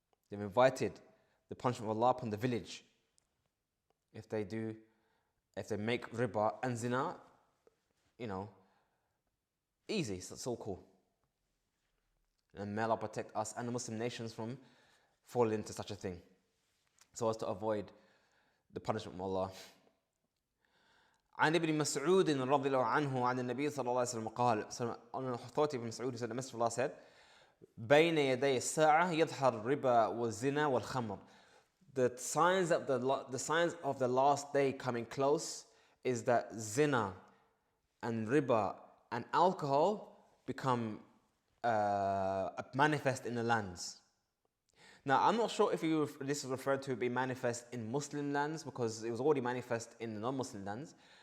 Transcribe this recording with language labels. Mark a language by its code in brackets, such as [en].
[en] They've invited the punishment of Allah upon the village. If they make riba and zina, easy, so it's all cool. And may Allah protect us and the Muslim nations from falling into such a thing, so as to avoid the punishment of Allah. [ar] عن ابن مسعود رضي الله عنه عن النبي صلى الله عليه وسلم قال, [en] so on the authority of Ibn Mas'ud, he said, the Messenger of Allah said, [ar] بين يدي الساعة يظهر الربا والزنا والخمر. [en] The signs of the last day coming close is that zina and riba and alcohol become manifest in the lands. Now, I'm not sure if this is referred to being manifest in Muslim lands, because it was already manifest in the non-Muslim lands.